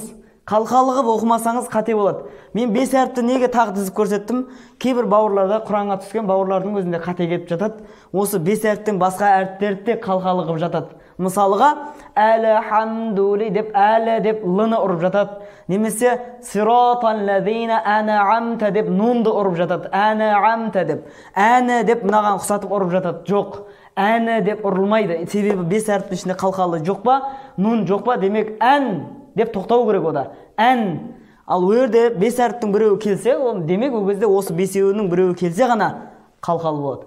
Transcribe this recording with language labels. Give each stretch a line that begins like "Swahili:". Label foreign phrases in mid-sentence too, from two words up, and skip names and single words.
Kazakh: Қалқалы ғып оқымасаңыз қате болады. Мен 5 әріпті неге тағы тізіп көрсеттім? Кейбір бауырларда Құранға түскен бауырлардың өзінде қате кетіп жатады. Осы 5 әріптен басқа әріптерді де қалқалы ғып жатады. Мысалыға, әлхамдули деп әлі деп лыны ұрып жатады. Немесе
Arabic: صراط الذين أنعمت
Kazakh: деп нунды ұрып жатады. Ан'амта деп. Әні деп мынаған ұқсатып ұрып жатады. Жоқ. Әні деп ұрылмайды. Себебі 5 әріптің ішінде қалқалы жоқ па, нун жоқ па, демек ән деп тоқтау керек ода. Ән. Ал өрде 5 әріптің біреуі келсе, демек ол кезде осы 5-еуінің біреуі келсе ғана қалқалы болады.